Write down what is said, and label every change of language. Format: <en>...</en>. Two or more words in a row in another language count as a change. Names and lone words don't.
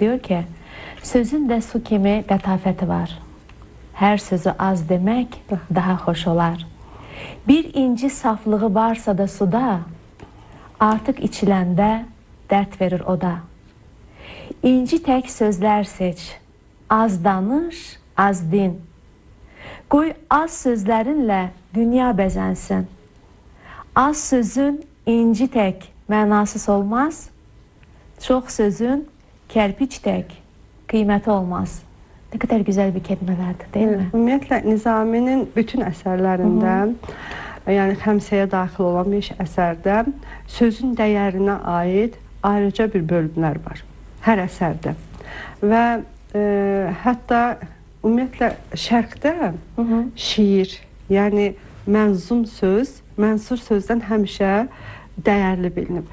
<tr>Diyor ki, sözün de su kimi latafeti var. Her sözü az demek daha hoş olar. Bir inci saflığı varsa da suda, artık içilende dert verir o da. İnci tek sözler seç, az danış, az din.</tr> <az>Qoy az sözlərinlə dünya bəzənsin. Az sözün inci tək mənasız olmaz. Çox sözün kərpiç tək qiyməti olmaz.</az> <tr>Ne kadar güzel bir kelimelerdi, değil mi?</tr> <az>Ümumiyyətlə Nizaminin bütün əsərlərində, yəni Xəmsəyə daxil olan bir əsərdə sözün dəyərinə aid ayrıca bir bölümlər var. Hər əsərdə. Və hətta ümumiyyətlə Şərqdə şiir, yəni mənzum söz, mənsur sözdən həmişə dəyərli bilinib.</az>